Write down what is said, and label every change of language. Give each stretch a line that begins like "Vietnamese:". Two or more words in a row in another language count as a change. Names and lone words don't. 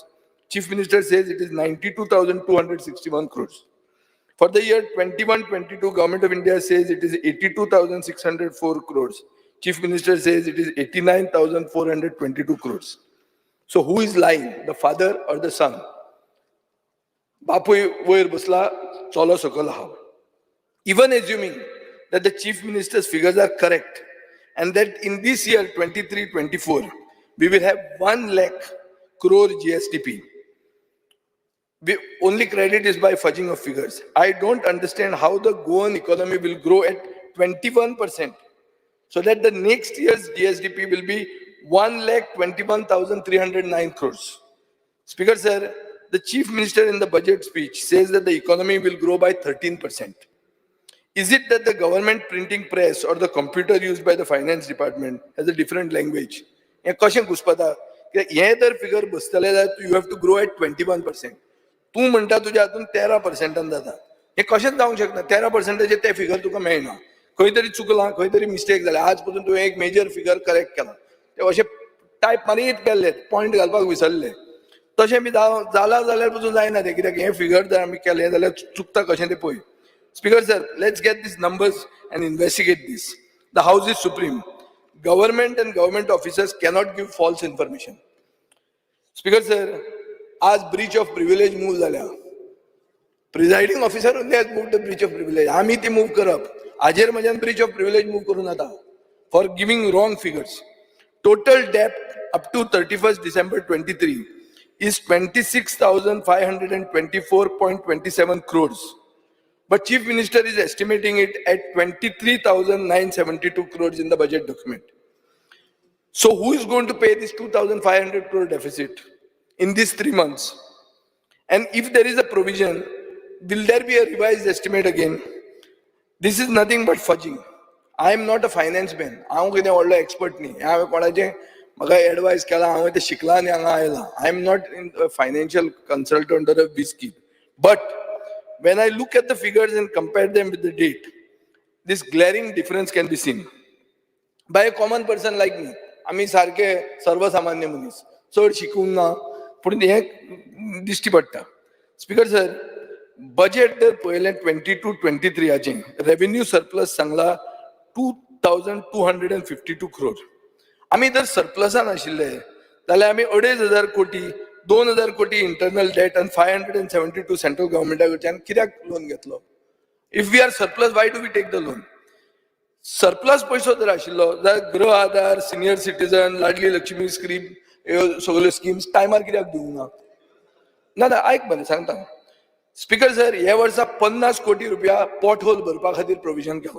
English: Chief Minister says it is 92,261 crores. For the year 21-22, Government of India says it is 82,604 crores. Chief Minister says it is 89,422 crores. So who is lying, the father or the son?
Konkani: Bapuy वयर बसला, चलो सकल आहा.
English: Even assuming that the Chief Minister's figures are correct and that in this year 23-24 we will have 1 lakh crore GSTP. Only credit is by fudging of figures. I don't understand how the Goan economy will grow at 21%, so that the next year's GSTP will be 1,21,309 crores. Speaker sir, the Chief Minister in the budget speech says that the economy will grow by 13%. Is it that the government printing press or the computer used by the finance department has a different language?
Konkani: Heं कशें घुसपता? हें जर figure बसतलें जाल्यार
English: you have to grow at 21%.
Konkani: तूं म्हणटा तुज्या हातून 13% जाता. हें कशेंच जावंक शकना. 13% ते figure तुका मेळना. खंय तरी चुकलां, खंय तरी मिस्टेक जाल्या. आज पसून तुवें एक
English: major figure correct
Konkani: केला. ते अशें टायप मारीत गेल्ले, पॉयंट घालपाक विसरले. तशें बी जाला जाल्यार पसून जायना तें, कित्याक हें figure जर आमी केलें जाल्यार चुकता कशें तें पळय.
English: Speaker sir, let's get these numbers and investigate this. The House is supreme. Government and government officers cannot give false information. Speaker sir,
Konkani: आज
English: breach of privilege move झाल्या. Presiding officer only has moved the breach of privilege.
Konkani: आमी ती
English: move
Konkani: करप. हाजेर म्हज्यान
English: breach of privilege move
Konkani: करून जाता
English: for giving wrong figures. Total debt up to 31st December 23 is 26,524.27 crores. But Chief Minister is estimating it at 23,972 crores in the budget document. So who is going to pay this 2,500 crore deficit in these 3 months? And if there is a provision, will there be a revised estimate again? This is nothing but fudging. I am not a finance man.
Konkani: हांव कितें व्हडलो expert न्ही. हांवें कोणाचें म्हाका advice केला, हांवें तें शिकलां आनी हांगा आयलां.
English: I am not a financial consultant or a whiz-kid. But when I look at the figures and compare them with the date, this glaring difference can be seen. By a common person like me,
Konkani: आमी सारके सर्वसामान्य मनीस, चड शिकूंक ना, पूण हे दिश्टी पडटा.
English: Speaker sir,
Konkani: बजेट जर पळयलें 22-23
English: revenue surplus
Konkani: सांगला 2,252 crore. आमी जर सरप्लसान आशिल्ले जाल्यार आमी 2,500 कोटी 2,000 कोटी
English: internal debt
Konkani: आनी 572
English: central government
Konkani: कडच्यान कित्याक लोन घेतलो?
English: If we are surplus, why do we take the loan?
Konkani: सरप्लस पयसो जर आशिल्लो जाल्यार गृह आधार,
English: senior citizen,
Konkani: लाडली लक्ष्मी स्कीम, ह्यो सगळ्यो स्किम्स टायमार कित्याक दिवंक ना? ना ना, आयक मरे सांगता.
English: Speaker sir,
Konkani: ह्या वर्सा 50 कोटी रुपया
English: pot hole
Konkani: भरपा खातीर प्रोविजन केलां.